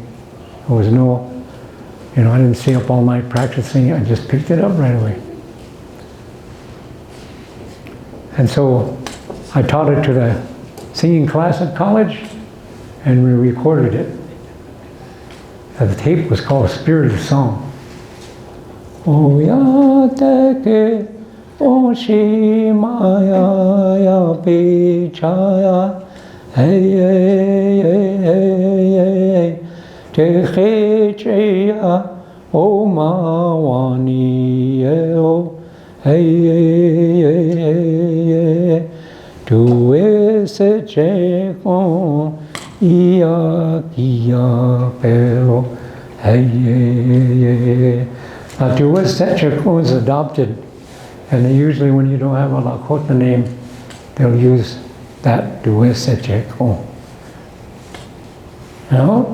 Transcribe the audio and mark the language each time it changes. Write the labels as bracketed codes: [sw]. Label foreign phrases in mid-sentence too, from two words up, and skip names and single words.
[en] There was no, I didn't stay up all night practicing, I just picked it up right away. And so I taught it to the singing class at college, and we recorded it. The tape was called Spirit of Song. O ya teke o shimaya ya pichaya hey hey hey hey te cheya o mawani o hey hey hey tu ese che con ia kia pero hey hey. Now, Tusweca is adopted, and they usually, when you don't have a Lakota name, they'll use that Tusweca. You know?